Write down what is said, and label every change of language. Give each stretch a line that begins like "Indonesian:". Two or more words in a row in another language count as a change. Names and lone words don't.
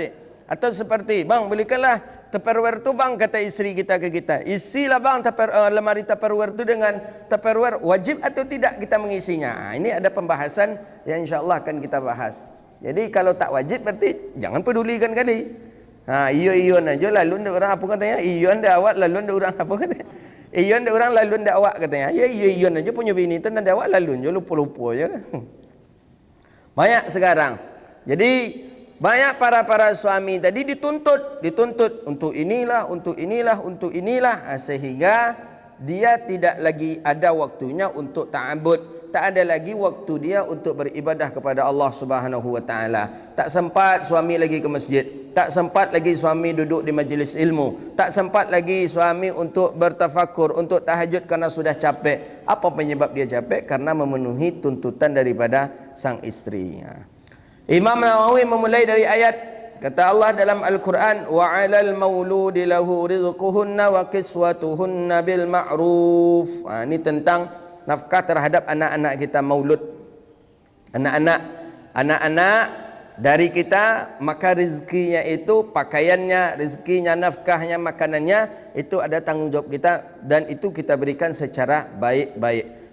Indonesian: Atau seperti, bang belikanlah Tupperware tu bang, kata isteri kita ke kita, isilah bang lemari Tupperware tu dengan Tupperware, wajib atau tidak kita mengisinya? Ini ada pembahasan yang insyaAllah akan kita bahas. Jadi kalau tak wajib berarti jangan pedulikan kali.
Minangkabau: Iyo aja lalu ndak orang apa katanya? Iyo ndak awak lalu ndak orang apa katanya? Iyo ndak orang lalu ndak awak katanya. Ya iyo aja punya bini tu ndak awak lalu je lupa-lupa je.
Indonesian: Banyak sekarang. Jadi banyak para suami tadi dituntut untuk inilah sehingga dia tidak lagi ada waktunya untuk ta'abbud, tak ada lagi waktu dia untuk beribadah kepada Allah
Arabic: Subhanahu wa taala.
Indonesian: Tak sempat suami lagi ke masjid, tak sempat lagi suami duduk di majlis ilmu, tak sempat lagi suami untuk bertafakur, untuk tahajud karena sudah capek. Apa penyebab dia capek? Karena memenuhi tuntutan daripada sang istri. Imam Nawawi memulai dari ayat, kata Allah dalam Al-Quran,
Arabic: wa 'alal mauludi lahu rizquhunna wa kiswatuhunna bil ma'ruf.
Indonesian: Ini tentang nafkah terhadap anak-anak kita maulud. Anak-anak dari kita, maka rezekinya itu pakaiannya, rezekinya, nafkahnya, makanannya, itu ada tanggungjawab kita dan itu kita berikan secara baik-baik.